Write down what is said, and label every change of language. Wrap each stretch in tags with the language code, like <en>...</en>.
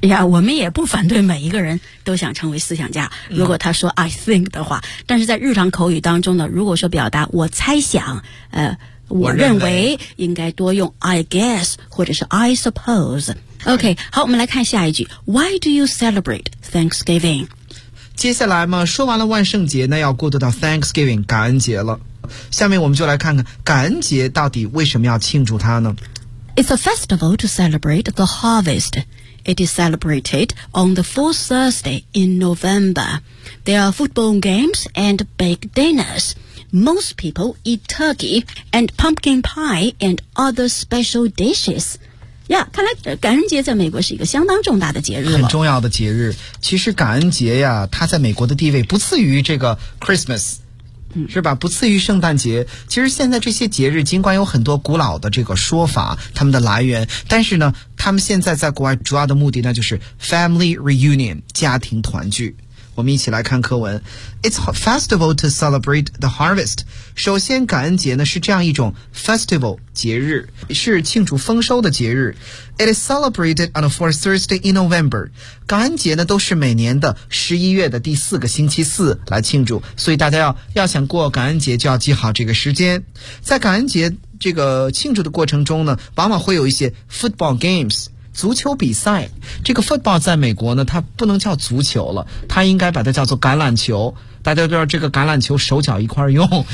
<zh>呀，我们也不反对每一个人都想成为思想家，如果他说</zh> <en>I think</en> <zh>的话，但是在日常口语当中呢，如果说表达我猜想，我认为应该多用</zh> <en>I guess,</en> <zh>或者是</zh> <en>I suppose。</en> <zh>OK, 好，我们来看下一句。</zh> <en>Why do you celebrate Thanksgiving?</en> <zh>接下来嘛，说完了万圣节，那要过渡到 Thanksgiving, 感恩节了。下面我们就来看看感恩节到底为什么要庆祝它呢？</zh> <en>It's a festival to celebrate the harvest. It is celebrated on the fourth Thursday in November. There are football games and baked dinners. Most people eat turkey and pumpkin pie and other special dishes.</en> <zh>呀，看来感恩节在美国是一个相当重大的节日了，很重要的节日。其实感恩节呀，它在美国的地位不次于这个 Christmas。是吧，不次于圣诞节。其实现在这些节日尽管有很多古老的这个说法，他们的来源，但是呢他们现在在国外主要的目的呢就是</zh> <en>family reunion,</en> <zh>家庭团聚。我们一起来看课文。</zh> <en>It's a festival to celebrate the harvest.</en> <zh>首先感恩节呢是这样一种 festival 节日，是庆祝丰收的节日。</zh> <en>It is celebrated on the fourth Thursday in November.</en> <zh>感恩节呢都是每年的11月的第四个星期四来庆祝，所以大家要想过感恩节就要记好这个时间。在感恩节这个庆祝的过程中呢，往往会有一些 football games,足球比赛。这个 football 在美国呢它不能叫足球了，它应该把它叫做橄榄球，大家都知道这个橄榄球手脚一块用，是吧？</zh>